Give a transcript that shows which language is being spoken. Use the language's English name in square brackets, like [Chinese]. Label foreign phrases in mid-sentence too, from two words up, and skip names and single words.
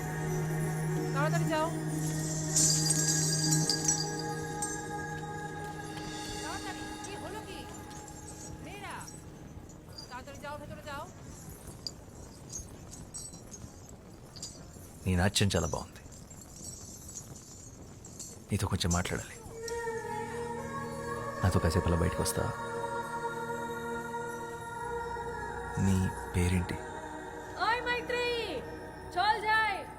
[Bangla] তাড়াতাড়ি যাও, তাড়াতাড়ি। কি হলো কি মেয়েরা? তাড়াতাড়ি যাও, ভেতরে যাও। [Telugu] నీ నాట్యం చాలా బాగుంది. నీతో కొంచెం మాట్లాడాలి. నాతో కాసేపు అలా బయటకు వస్తా? నీ పేరేంటి? [Bangla] ওই মাইত্রী, চল যাই।